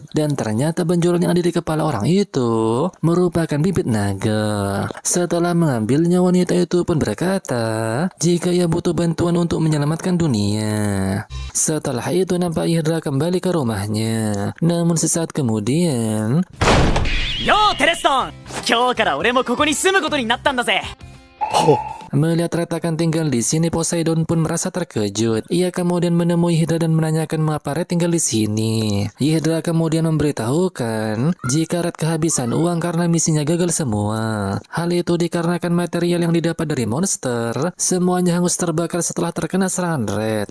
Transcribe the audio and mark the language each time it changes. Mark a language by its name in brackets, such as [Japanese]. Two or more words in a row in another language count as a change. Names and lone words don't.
[Indonesian] Dan ternyata benjolan yang ada di kepala orang itu merupakan bibit naga. Setelah mengambilnya, wanita itu pun berkata jika ia butuh bantuan untuk menyelamatkan dunia. Setelah itu nampak Hydra kembali ke rumahnya. Namun sesaat kemudian, [Japanese] Yo, Tereston! 今日から俺もここに住むことになったんだぜ。 [Indonesian] melihat Red akan tinggal di sini, Poseidon pun merasa terkejut. Ia kemudian menemui Hydra dan menanyakan mengapa Red tinggal di sini. Hydra kemudian memberitahukan jika Red kehabisan uang karena misinya gagal semua. Hal itu dikarenakan material yang didapat dari monster semuanya hangus terbakar setelah terkena serangan Red.